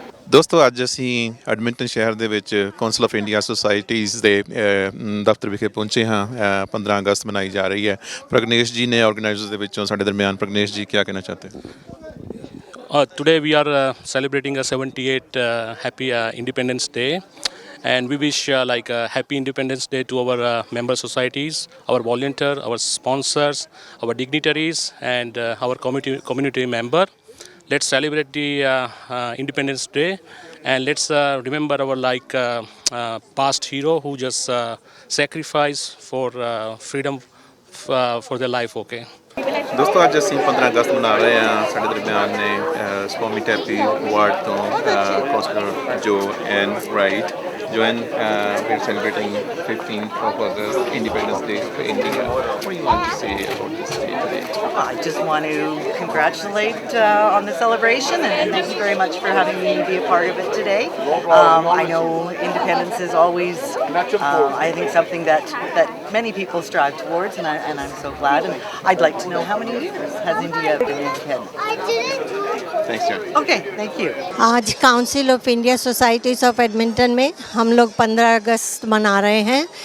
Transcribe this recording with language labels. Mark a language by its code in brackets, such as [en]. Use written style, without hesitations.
[pa] ਦੋਸਤੋ ਅੱਜ ਅਸੀਂ ਐਡਮਿੰਟਨ ਸ਼ਹਿਰ ਦੇ ਵਿੱਚ ਕੌਂਸਲ ਆਫ ਇੰਡੀਆ ਸੁਸਾਇਟੀਜ਼ ਦੇ ਦਫ਼ਤਰ ਵਿਖੇ ਪਹੁੰਚੇ ਹਾਂ 15 ਅਗਸਤ ਮਨਾਈ ਜਾ ਰਹੀ ਹੈ ਪ੍ਰਗਨੇਸ਼ ਜੀ ਨੇ ਆਰਗੇਨਾਈਜ਼ਰਸ ਦੇ ਵਿੱਚੋਂ ਸਾਡੇ ਦਰਮਿਆਨ ਪ੍ਰਗਨੇਸ਼ ਜੀ ਕੀ ਕਹਿਣਾ ਚਾਹਤੇ [en] Today we are celebrating a 78 happy Independence Day, and we wish like a happy Independence Day to our member societies, our volunteer, our sponsors, our dignitaries, and our community member. Let's celebrate the Independence Day, and let's remember our past hero who just sacrificed for freedom for their life. Okay. [pa] ਦੋਸਤੋ ਅੱਜ ਅਸੀਂ 15 ਅਗਸਤ ਮਨਾ ਰਹੇ ਹਾਂ ਸਾਡੇ ਦਰਮਿਆਨ ਨੇ ਸਕੋਮੀ ਟੈਪੀ ward ਤੋਂ ਕੌਂਸਲਰ ਜੋ ਐਨ ਰਾਈਟ ਜੋ ਐਨ [en] we're celebrating 15th of August Independence Day for India. What do you want to say about this day today? I just want to congratulate on the celebration and thank you very much for having me be a part of it today. I know independence is always, I think, something that many people strive towards, and I'm so glad. And I'd like to know how many years has India been independent? Thanks, John. Okay, thank you. [hi] आज council of India societies of Edmonton में हम लोग 15 अगस्त मना रहे हैं।